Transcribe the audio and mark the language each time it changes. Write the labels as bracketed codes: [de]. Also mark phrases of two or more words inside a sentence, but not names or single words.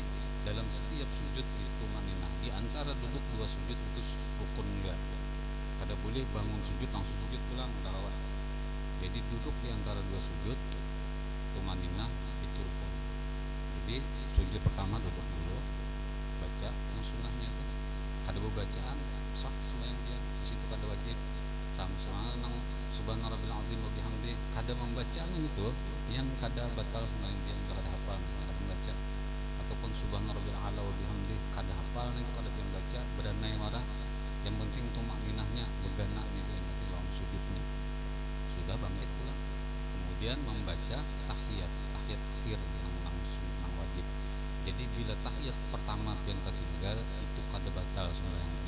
[bjn] Dalam setiap sujud itu maninah. Di antara duduk 2 sujud itu rukun juga. Kada boleh bangun sujud langsung sujud pulang, kawan. Jadi duduk di antara 2 sujud tumaninah itu rukun. Jadi sujud pertama duduk dulu, baca yang sunnahnya itu. Kada bacaan sah sembahyang dia. Di situ kada wajib. Sama nang [ar] سبحان ربي العظيم وبحمده [bjn] kada membacaan itu yang kada batal sembahyang dia, kada hafal kada membaca. Ataupun [ar] سبحان ربي الأعلى وبحمده [bjn] kada hafal itu kada pian baca, beranai marah. Yang penting tumak ninahnya begana itu yang dalam sujudnya. Sudah bangkit pulang. Kemudian membaca tahiyat akhir nang wajib. Jadi bila tahiyat pertama pian ketinggal itu kada batal sembahyang dia.